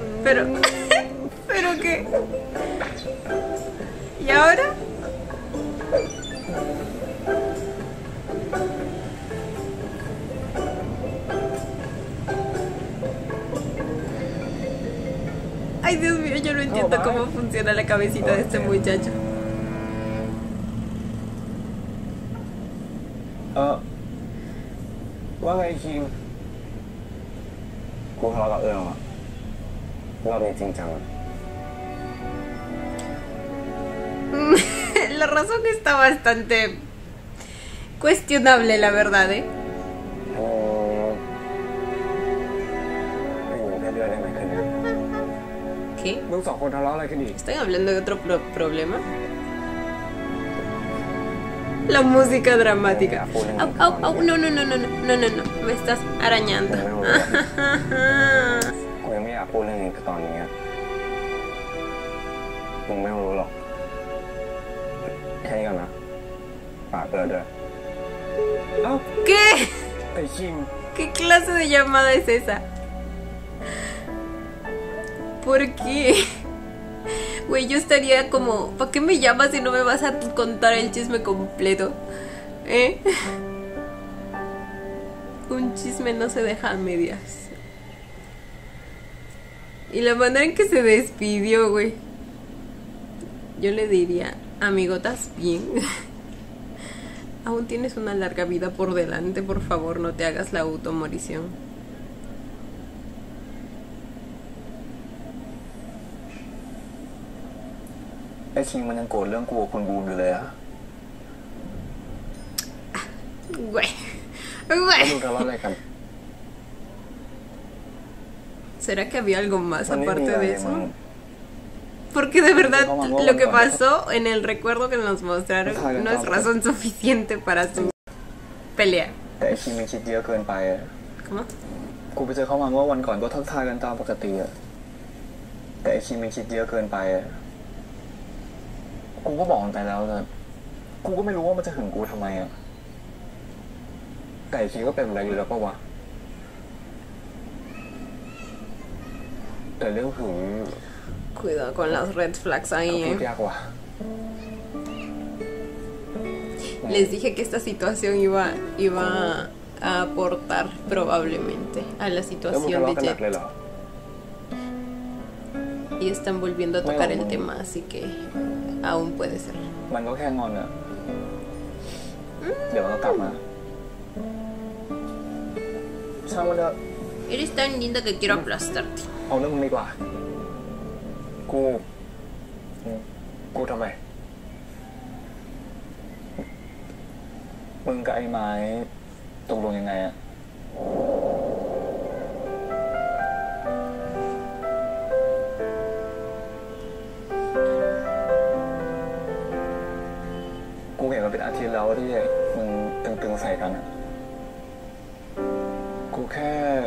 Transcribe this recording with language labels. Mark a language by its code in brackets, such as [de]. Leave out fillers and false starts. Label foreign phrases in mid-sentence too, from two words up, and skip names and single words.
[es] pero... ¿Pero qué? ¿Y ahora? Ay, Dios mío, yo no entiendo cómo funciona la cabecita de este muchacho. [th] ว่าไงคิงกูทะเลาะกับเอิญอ่ะรอบนี้จริงจัง [es] La razón está bastante cuestionable, la verdad, ¿eh? [th] ไม่อยู่แค่เดือนได้ไหมคืนนี้ [es] ¿Qué? [th] มึงสองคนทะเลาะอะไรกันอีก [es] ¿Están hablando de otro problema? La música dramática. Au, au, au, no, no, no, no, no, no, no, no, me estás arañando. [th] กูยังไม่อยากพูดเรื่องนี้ตอนนี้มึงไม่รู้หรอกแค่นี้ก่อนนะฝากเปิดด้วยเอ้า [es] ¿Qué? [th] ไอ้คิง [es] ¿Qué clase de llamada es esa? ¿Por qué? Güey, yo estaría como, ¿para qué me llamas si no me vas a contar el chisme completo? ¿Eh? Un chisme no se deja a medias. Y la manera en que se despidió, güey. Yo le diría, amigo, ¿estás bien? Aún tienes una larga vida por delante, por favor, no te hagas la automorición. [th] ไอ้คิงมันยังโกรธเรื่องกูกับคุณบูมอยู่เลยอะ [es] Güey. [th] แล้ว [es] Güey. [th] มึงทะเลาะอะไรกัน [es] ¿Será que había algo más [th] มันไม่มี [es] aparte [th] อะไร [es] de [th] มึง [es] eso? Porque de verdad lo que pasó en el recuerdo que nos mostraron no es razón suficiente para su pelea. [th] แต่ไอ้คิงมันคิดเยอะเกินไปอะ [es] ¿Cómo? [th] กูไปเจอเขามาเมื่อวันก่อนก็ทักทายกันตามปกติอะแต่ไอ้คิงมันคิดเยอะเกินไปอะกูก็บอกมันไปแล้วแต่กูก็ไม่รู้ว่ามันจะหึงกูทำไมอะแต่ไอ้คิงก็เป็นอะไรอยู่แล้วปะวะแต่เรื่องหึง [es] Cuidado con las [en] red flags [th] ก็ [es] ahí, [th] พูด [es] ¿eh? [th] ยากว่ะ [es] Les dije que esta situación iba a aportar probablemente a la [th] แล้วมึง [es] situación [th] ทะเลาะ [es] de [th] กันหนัก [es] Jet. [th] เลยเหรอ [es] Y están volviendo a tocar el tema, así que aún puede ser. [th] มันก็แค่งอนอะเดี๋ยวมันก็กลับมาช่างมันเถอะ [es] Eres tan linda que quiero aplastarte. [th] เอาเรื่องมึงดีกว่ากูทำไมมึงกับไอ้ไม้ตกลงยังไงอะกูเห็นมันเป็นอาทิตย์แล้วที่มึงตึงๆใส่กันอะกูแค่